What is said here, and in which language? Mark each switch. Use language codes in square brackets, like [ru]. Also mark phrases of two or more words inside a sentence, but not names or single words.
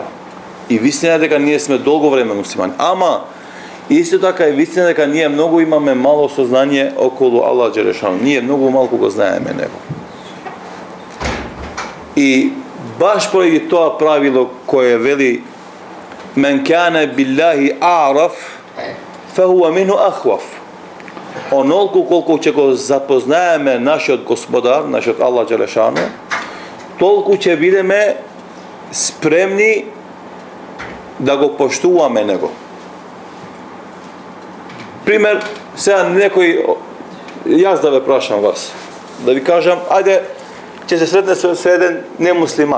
[mk] И вистина е дека ние сме долго време муслимани. Ама исто така е вистина дека ние многу имаме мало сознание околу Аллах Джелешану. Ние многу малку го знаеме него. И баш поради тоа правило кое вели [ar] من كان بالله أعرف فهو منه أخوف. [mk] Онолку колку ќе го запознаеме нашиот Господар, нашиот Аллах Джелешану, толку ќе бидеме спремни да го поштуваме него. Пример, сега некој, јас да ве прашам вас, да ви кажам, ајде, ќе се сретне со еден немуслиман.